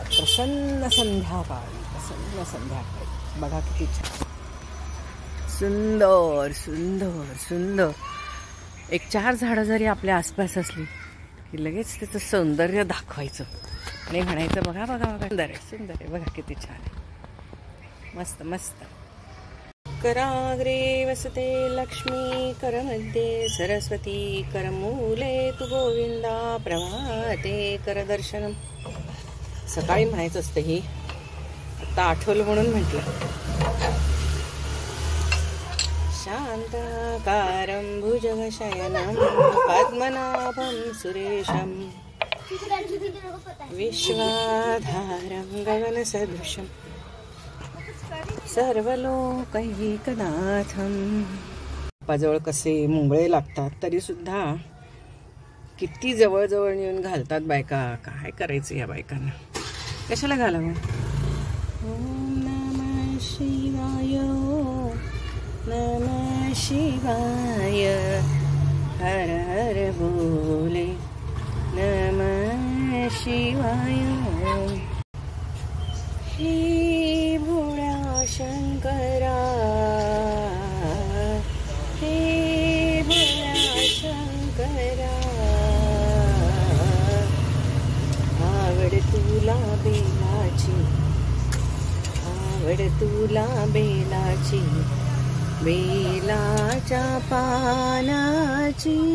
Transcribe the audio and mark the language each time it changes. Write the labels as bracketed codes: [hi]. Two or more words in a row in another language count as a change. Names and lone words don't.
[mr] प्रसन्न संध्याकाळी बघा किती छान, सुंदर सुंदर सुंदर. एक 4 झाडं जरी आपल्या आसपास असली की लगेच त्याचं सौंदर्य दाखवायचं आणि म्हणायचं बघा बघा बघा सुंदर आहे सुंदर आहे, बघा किती छान आहे, मस्त मस्त. [sa] कराग्रे वसते लक्ष्मी, करमध्ये सरस्वती, करमूले तु गोविंदा, प्रभाते करदर्शनम. [mr] सकाळी म्हणायचं असतं ही, आता आठवलं म्हणून म्हटलं. [sa] शांताकारं भुजगशयनं पद्मनाभं सुरेशं, विश्वाधारं गगनसदृशं, सर्वलोकैकनाथं. [mr] बापाजवळ कसे मुंगळे लागतात तरी सुद्धा किती जवळजवळ येऊन घालतात बायका. काय करायचं या बायकांना, कशाला घालावं. [sa] ओम नमः शिवाय, नमः शिवाय, हर हर बोले, नमः शिवाय. [mr] हे भोळा शंकरा, हे भोळा शंकरा, आवड तुला बेलाची, आवड तुला बेलाची, बेलाच्या पानाची.